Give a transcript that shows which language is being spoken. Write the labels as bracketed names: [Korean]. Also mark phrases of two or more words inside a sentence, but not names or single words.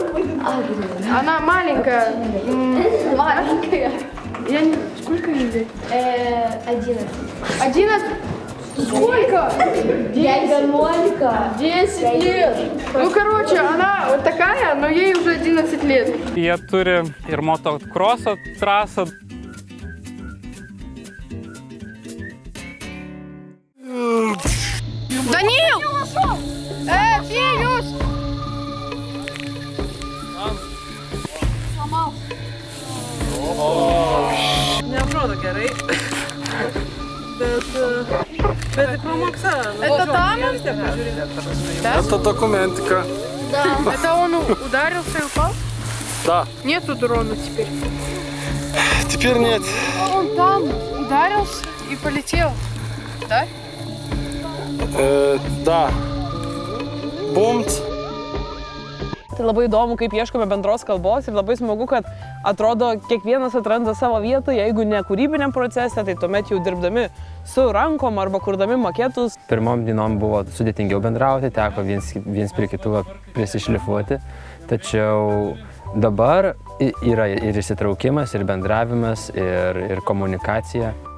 [Russian] Она маленькая. Маленькая. Я не... Сколько ей лет? 11. 11? Сколько? Дядя 10 лет. Ну, короче, она вот такая, но ей уже 11 лет. [Lithuanian] Jie turi ir motokroso trasą. [Russian] Данил! Филюс! [Lithuanian] Neatrodo gerai. Bet pramoksa. [Russian] Это там? Это документика. Да. Это он ударился и упал? Да. Нету дрона теперь. Теперь нет. Он там ударился и полетел, да? Да. Бумц. [Lithuanian] Tai labai įdomu, kaip ieškome bendros kalbos ir labai smagu, kad atrodo, kiekvienas atranda savo vietą, jeigu ne kūrybiniam procese, tai tuomet jau dirbdami su rankom arba kurdami maketus. Pirmom dienom buvo sudėtingiau bendrauti, teko viens prie kitų prisišlifuoti, tačiau dabar yra ir įsitraukimas, ir bendravimas, ir komunikacija.